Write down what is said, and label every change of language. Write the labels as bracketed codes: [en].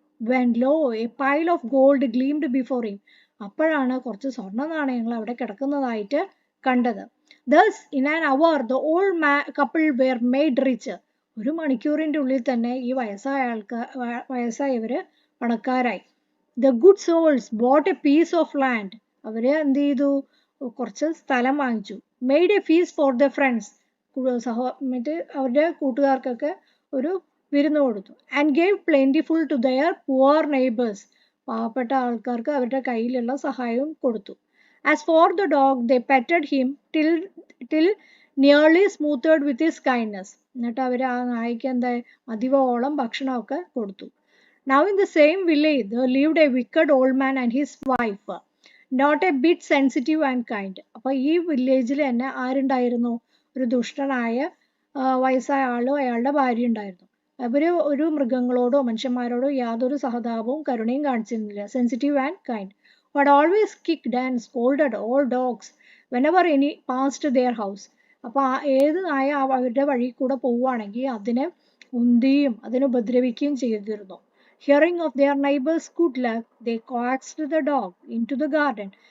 [en] when lo a pile of gold gleamed before him, [ml] അപ്പോഴാണ് കുറച്ച് സ്വർണ്ണ നാണയങ്ങൾ അവിടെ കിടക്കുന്നതായിട്ട് കണ്ടത്. [en] Thus in an hour the old couple were made rich. [ml] ഒരു മണിക്കൂറിൻ്റെ ഉള്ളിൽ തന്നെ ഈ വയസ്സായവര് പണക്കാരായി. [en] The good souls bought a piece of land. [ml] അവര് എന്ത് ചെയ്തു, കുറച്ച് സ്ഥലം വാങ്ങിച്ചു. [en] Made a feast for their friends. [ml] മറ്റേ അവരുടെ കൂട്ടുകാർക്കൊക്കെ ഒരു വിരുന്ന് കൊടുത്തു. [en] And gave plentiful to their poor neighbors. [ml] പാവപ്പെട്ട ആൾക്കാർക്ക് അവരുടെ കയ്യിലുള്ള സഹായവും കൊടുത്തു. [en] As for the dog, they petted him till nearly smothered with his kindness. [ml] എന്നിട്ട് അവർ ആ നായ്ക്ക് എന്താ മതിവോളം ഭക്ഷണമൊക്കെ കൊടുത്തു. [en] Now in the same village there lived a wicked old man and his wife, not a bit sensitive and kind. [ml] അപ്പോൾ ഈ വില്ലേജിൽ തന്നെ ആരുണ്ടായിരുന്നു, ഒരു ദുഷ്ടനായ വയസ്സായ ആളും അയാളുടെ ഭാര്യ ഉണ്ടായിരുന്നു. അവർ ഒരു മൃഗങ്ങളോടോ മനുഷ്യന്മാരോടോ യാതൊരു സഹതാപവും കരുണയും കാണിച്ചിരുന്നില്ല. [en] Sensitive and kind. But always kicked and scolded all dogs whenever any passed their house. [ml] അപ്പോൾ ഏത് നായ അവരുടെ വഴി കൂടെ പോവുകയാണെങ്കിൽ അതിനെ ഉന്തിയും അതിനെ ഉപദ്രവിക്കുകയും ചെയ്തിരുന്നു. [en] Hearing of their neighbors' good luck, they coaxed the dog into the garden.